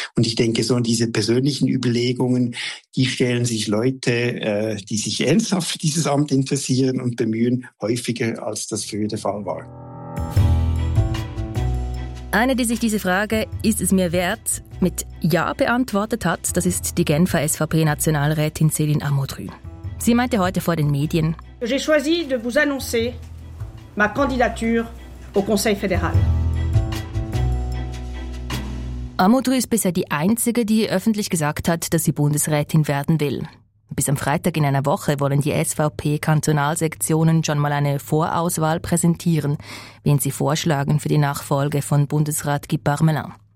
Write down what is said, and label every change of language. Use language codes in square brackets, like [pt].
[de] Und ich denke, so diese persönlichen Überlegungen, die stellen sich Leute, die sich ernsthaft für dieses Amt interessieren und bemühen, häufiger als das früher der Fall war. Eine, die sich diese Frage, ist es mir wert, mit Ja beantwortet hat, das ist die Genfer SVP-Nationalrätin Céline Amodrü. Sie meinte heute vor den Medien: [fr] «J'ai choisi de vous annoncer ma candidature au Conseil fédéral.» [de] Amodrü ist bisher die Einzige, die öffentlich gesagt hat, dass sie Bundesrätin werden will. Bis am Freitag in einer Woche wollen die SVP-Kantonalsektionen schon mal eine Vorauswahl präsentieren, wen sie vorschlagen für die Nachfolge von Bundesrat Guy Parmelin.